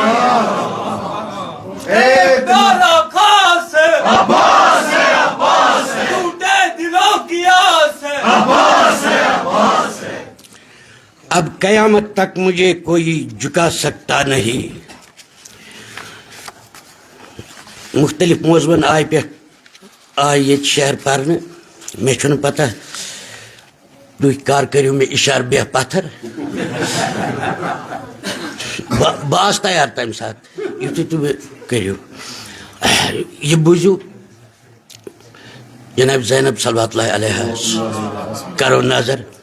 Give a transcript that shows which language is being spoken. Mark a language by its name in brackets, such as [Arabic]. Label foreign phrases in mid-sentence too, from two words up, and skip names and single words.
[Urdu] ایک دادا خاص ہے عباس ہے، عباس ہے، ٹوٹے دلوں کی آس ہے عباس ہے، عباس ہے، اب قیامت تک مجھے کوئی جھکا سکتا نہیں۔ [Kashmiri] مختلف موضوعن آئی پہ آئی یہ شعر پرنے، میں چھن پتہ تُہۍ کر کٔرِو مےٚ اِشارٕ بیٚہہ پتھر، بہٕ آس تیار تمہِ ساتہٕ یُتھُے تُہۍ مےٚ کٔرِو۔ یہ بوٗزِو جناب زینب [Arabic] صلوات اللہ علیہ [Kashmiri] کرو نظر۔